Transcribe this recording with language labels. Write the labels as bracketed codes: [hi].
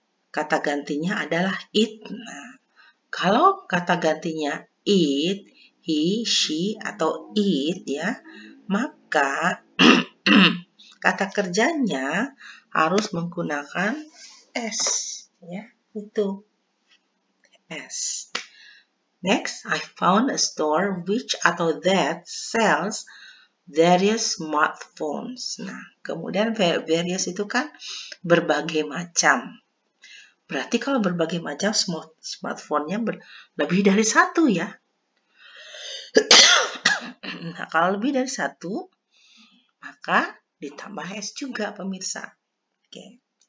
[id] Kata gantinya adalah it. Nah, kalau kata gantinya it, he, she, atau it ya, maka kata kerjanya harus menggunakan s ya, itu s. [en] Next, I found a store which atau that sells various smartphones. [id] Nah, kemudian various itu kan berbagai macam. Berarti kalau berbagai macam smartphone-nya lebih dari satu ya. Nah, kalau lebih dari satu, maka ditambah S juga pemirsa. Oke.